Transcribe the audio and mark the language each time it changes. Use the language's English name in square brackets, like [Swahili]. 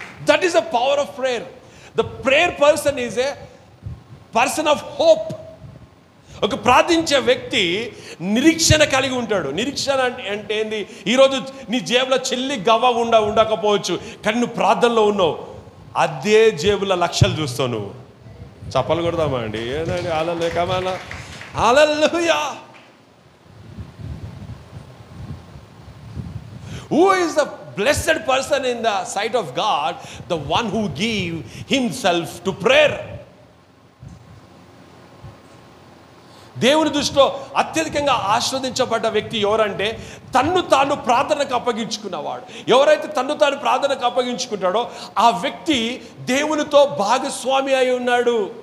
[English] That is the power of prayer. The prayer person is a person of hope. [Telugu] ఒక ప్రార్థించే వ్యక్తి నిరీక్షణ కలిగి ఉంటాడు. నిరీక్షణ అంటే ఏంది? ఈరోజు నీ జేబులో చెల్లి గవ్వ ఉండకపోవచ్చు, కానీ నువ్వు ప్రార్థనలో ఉన్నావు, అదే జేబుల లక్షలు చూస్తావు. నువ్వు చప్పలు కొడదామా అండి? ఏదండి హల్లెలూయా. [English] Who is the blessed person in the sight of God? The one who gave himself to prayer. [Telugu] దేవుని దృష్టిలో అత్యధికంగా ఆస్వాదించబడ్డ వ్యక్తి ఎవరంటే తన్ను తాను ప్రార్థనకు అప్పగించుకున్నవాడు. ఎవరైతే తన్ను తాను ప్రార్థనకు అప్పగించుకుంటాడో ఆ వ్యక్తి దేవునితో భాగస్వామి అయి ఉన్నాడు.